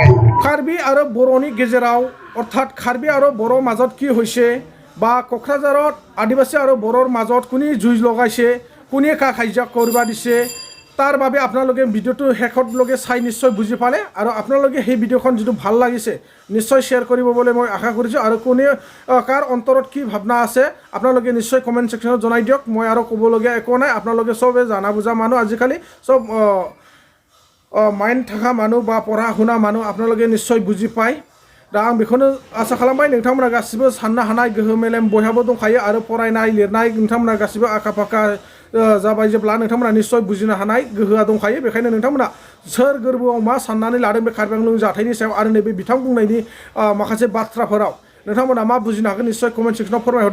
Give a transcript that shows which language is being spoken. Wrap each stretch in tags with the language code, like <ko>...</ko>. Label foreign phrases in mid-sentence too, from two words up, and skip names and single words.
<as>কাৰ্বি আৰু</as> <brx>बर'नि गेजेराव</brx> <as>অৰ্থাৎ কাৰ্বি আৰু বড়ো মাজত কি হৈছে বা কোকৰাঝাৰত আদিবাসী আৰু বড়োৰ মাজত কোনে যুঁজ লগাইছে কোনে কাজিয়া কৰিব দিছে তাৰ বাবে আপোনালোকে ভিডিঅ'টো শেষতলৈকে চাই নিশ্চয় বুজি পালে আৰু আপোনালোকে সেই ভিডিঅ'খন যিটো ভাল লাগিছে নিশ্চয় শ্বেয়াৰ কৰিব বুলি মই আশা কৰিছোঁ আৰু কোনে কাৰ অন্তৰত কি ভাৱনা আছে আপোনালোকে নিশ্চয় কমেণ্ট ছেকশ্যনত জনাই দিয়ক মই আৰু ক'বলগীয়া একো নাই আপোনালোকে চবে জানা বুজা মানুহ আজিকালি চব মাইণ্ড থকা মানুহ বা পঢ়া শুনা মানুহ আপোনালোকে নিশ্চয় বুজি পায়</as> <brx>दा आं बेखौनो आसा खालामबाय नोंथांमोना गासिबो साननो हानाय गोहो मेलेम बयहाबो दंखायो आरो फरायनाय लिरनाय नोंथांमोना गासिबो आखा फाखा जाबाय जेब्ला नोंथांमोना निश्चय बुजिनो हानाय गोहोआ दंखायो बेखायनो नोंथांमोना सोर गोरबोआव मा साननानै लादों बे कार्बि आंलं जाथायनि सायाव आरो नैबे बिथां बुंनायनि माखासे बाथ्राफोराव नोंथांमोना मा बुजिनो हागोन निश्चय कमेन्ट सेक्सनाव फोरमायहरदो</brx>